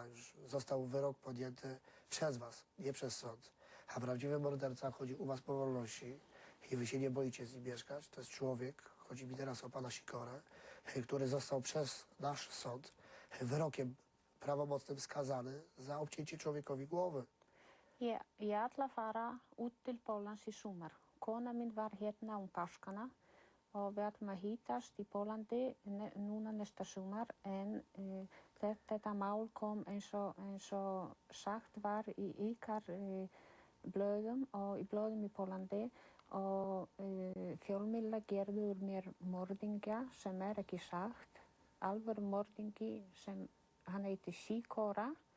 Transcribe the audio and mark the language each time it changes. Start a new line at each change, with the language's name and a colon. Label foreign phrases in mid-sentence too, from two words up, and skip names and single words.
Polish: Już został wyrok podjęty przez was, nie przez sąd. A prawdziwy morderca chodzi u was po wolności i wy się nie boicie z nim mieszkać. To jest człowiek, chodzi mi teraz o pana Sikorę, który został przez nasz sąd wyrokiem prawomocnym skazany za obcięcie człowiekowi głowy.
Icelandic: Ég ætla að fara út til Póllands í sumar. Kona mín var hérna páskana og við ætlum að hittast í Póllandi núna næsta sumar, en þetta mál kom eins og sagt var í ykkar blöðum og í blöðum í Póllandi, og fjölmiðlar gerðu úr mér morðingja sem ekki sagt, alvöru morðingi sem hann heitir Sikora,